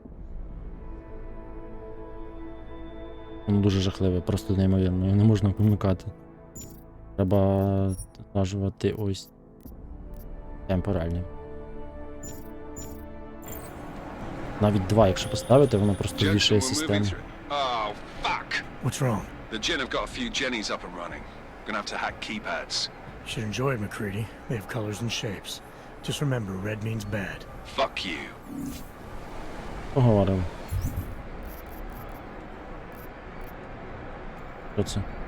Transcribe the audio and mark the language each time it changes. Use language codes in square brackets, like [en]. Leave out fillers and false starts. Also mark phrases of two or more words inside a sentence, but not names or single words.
[uk] Воно дуже жахливе, просто неймовірно. Його не можна вмикати. Треба злажувати ось темпоральні. Навіть 2, якщо поставити, воно просто вішає систему. [en] Oh, fuck! What's wrong? The Gen have got a few Jennies up and running. Gonna have to hack keypads. You should enjoy it, McCready. They have colors and shapes. Just remember, red means bad. Fuck you. [uk] Поговоримо. Що це?